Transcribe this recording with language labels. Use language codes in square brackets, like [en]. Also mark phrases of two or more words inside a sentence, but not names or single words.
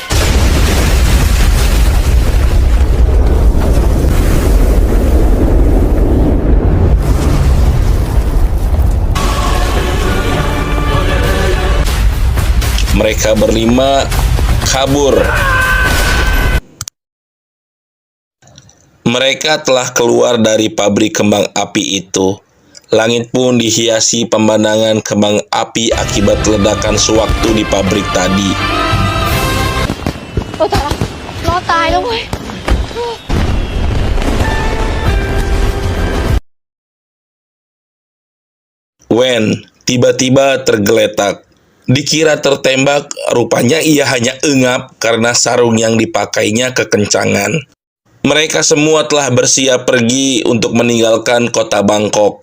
[id] Mereka berlima kabur. Mereka telah keluar dari pabrik kembang api itu. Langit pun dihiasi pemandangan kembang api akibat ledakan sewaktu di pabrik tadi. [th] รอดตายแล้วเว้ย [id] Wen tiba-tiba tergeletak. Dikira tertembak, rupanya ia hanya engap karena sarung yang dipakainya kekencangan. Mereka semua telah bersiap pergi untuk meninggalkan kota Bangkok.